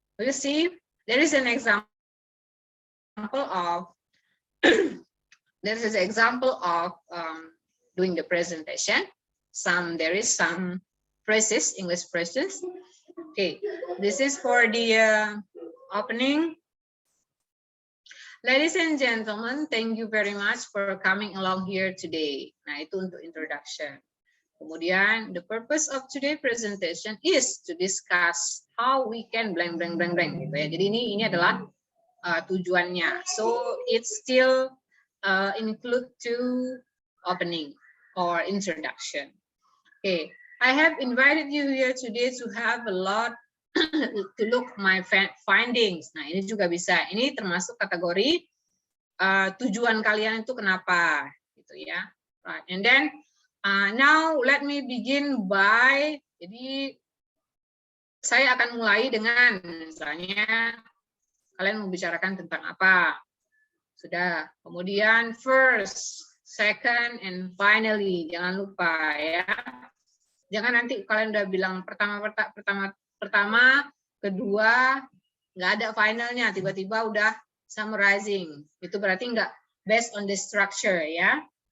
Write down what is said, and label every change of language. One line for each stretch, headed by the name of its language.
English: You see, there is an example of doing the presentation. There is some phrases, English phrases. Okay, this is for the opening. Ladies and gentlemen, thank you very much for coming along here today.
Indonesian: Nah, itu untuk introduction. Kemudian,
English: the purpose of today's presentation is to discuss how we can blank blank blank blank
Indonesian: gitu ya. Jadi ini adalah tujuannya.
English: So it's still include to opening or introduction. Okay, I have invited you here today to have a lot to look my findings.
Indonesian: Nah, ini juga bisa. Ini termasuk kategori tujuan kalian itu kenapa, gitu ya. Right.
English: And then now let me begin by.
Indonesian: Jadi saya akan mulai dengan misalnya kalian membicarakan tentang apa. Sudah. Kemudian
English: first, second, and finally.
Indonesian: Jangan lupa ya. Jangan nanti kalian udah bilang pertama, kedua, nggak ada finalnya, tiba-tiba udah summarizing. Itu berarti nggak
English: based on the structure
Indonesian: ya.